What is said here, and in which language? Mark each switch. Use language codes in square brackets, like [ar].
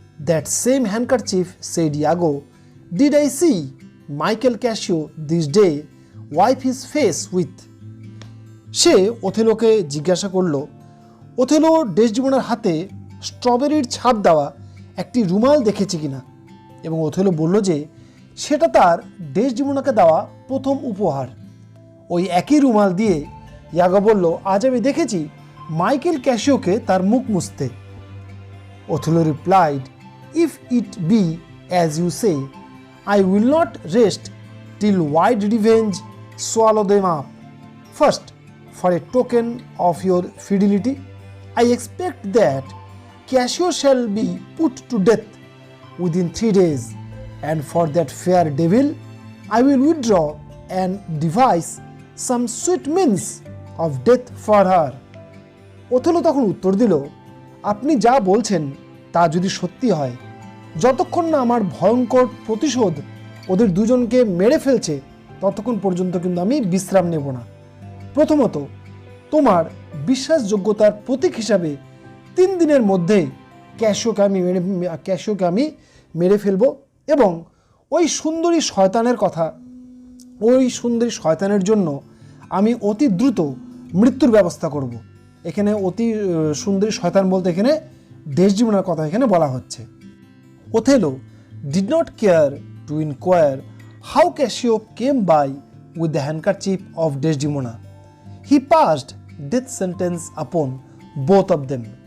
[en] That same handkerchief, said Iago, did I see Michael Cassio this day wipe his face with. [bn] সে ওথেলোকে জিজ্ঞাসা করল, Othello ডেসডিমোনার হাতে স্ট্রবেরির ছাপ দেওয়া একটি রুমাল দেখেছে কিনা, এবং ওথেলো বলল যে সেটা তার ডেসডিমোনাকে দেওয়া প্রথম উপহার। ওই একই রুমাল দিয়ে ইয়াগো বলল, আজ আমি দেখেছি মাইকেল ক্যাসিওকে তার মুখ মুছতে। [en] Othello replied, if it be as you say, I will not rest till wide revenge swallow them up. First, for a token of your fidelity, I expect that Cassio shall be put to death within 3 days, and for that fair devil I will withdraw and devise some sweet means of death for her. [bn] Othello তখন উত্তর দিল, আপনি যা বলছেন তা যদি সত্যি হয়, যতক্ষণ না আমার ভয়ঙ্কর প্রতিশোধ ওদের দুজনকে মেরে ফেলছে ততক্ষণ পর্যন্ত কিন্তু আমি বিশ্রাম নেব না। প্রথমত, তোমার বিশ্বাসযোগ্যতার প্রতীক হিসাবে 3 দিনের মধ্যে ক্যাসিওকে আমি মেরে ফেলব, এবং ওই সুন্দরী শয়তানের কথা, ওই সুন্দরী শয়তানের জন্য আমি অতি দ্রুত মৃত্যুর ব্যবস্থা করব। এখানে অতি সুন্দরী শয়তান বলতে এখানে ডেসডিমোনার কথা এখানে বলা হচ্ছে। [en] Othello did not care to inquire how Cassio came by with the handkerchief of Desdemona. He passed death sentence upon both of them.